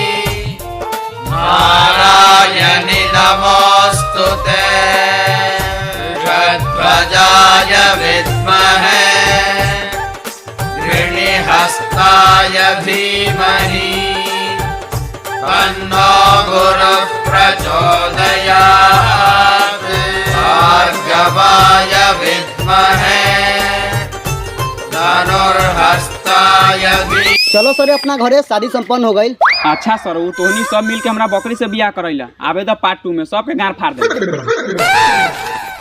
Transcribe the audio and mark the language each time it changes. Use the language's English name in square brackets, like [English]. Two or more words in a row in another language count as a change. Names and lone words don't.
[Sanskrit] नारायणि नमोऽस्तुते षड्भुजाय विद्महे गृणिहस्ताय धीमहि तन्नो गुरुः प्रचोदयात् भार्गवाय विद्महे धनुर्हस्ताय धीमहि। [Bhojpuri] चलो सर अपना घरे शादी संपन्न हो गई। अच्छा सर, उ तोहनी सब मिल के हमरा बकरी से बियाह करैला। आबे द पार्ट 2 में सबके गार फाड़ दे।